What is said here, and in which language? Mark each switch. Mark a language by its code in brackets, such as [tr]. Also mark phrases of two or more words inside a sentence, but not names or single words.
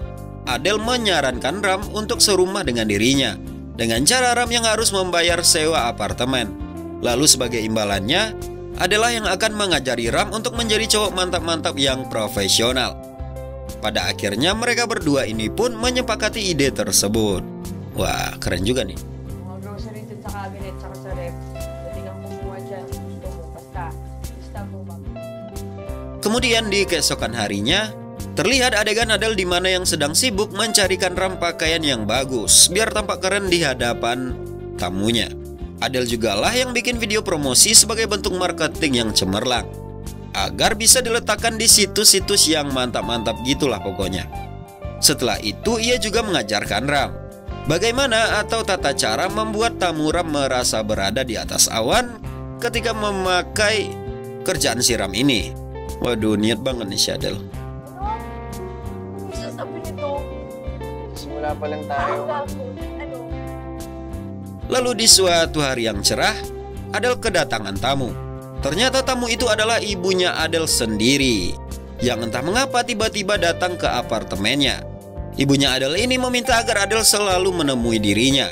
[id] Adel menyarankan Ram untuk serumah dengan dirinya, dengan cara Ram yang harus membayar sewa apartemen. Lalu sebagai imbalannya, adalah yang akan mengajari Ram untuk menjadi cowok mantap-mantap yang profesional. Pada akhirnya mereka berdua ini pun menyepakati ide tersebut. Wah, keren juga nih. [tl] Mga grocery dun sa cabinet tsaka sa ref. Pwede kang kumuha dyan kung gusto mo. Basta, lista mo ba? [id] Kemudian di keesokan harinya, terlihat adegan Adel di mana yang sedang sibuk mencarikan Ram pakaian yang bagus biar tampak keren di hadapan tamunya. Adel jugalah yang bikin video promosi sebagai bentuk marketing yang cemerlang, agar bisa diletakkan di situs-situs yang mantap-mantap gitulah pokoknya. Setelah itu ia juga mengajarkan Ram bagaimana atau tata cara membuat tamu Ram merasa berada di atas awan ketika memakai kerjaan si Ram ini. Waduh, niat banget nih si Adel. [tl] Ano sasabi nito? Simula pa lang tayo. Ano? [id] Lalu di suatu hari yang cerah, Adel kedatangan tamu. Ternyata tamu itu adalah ibunya Adel sendiri, yang entah mengapa tiba-tiba datang ke apartemennya. Ibunya Adel ini meminta agar Adel selalu menemui dirinya.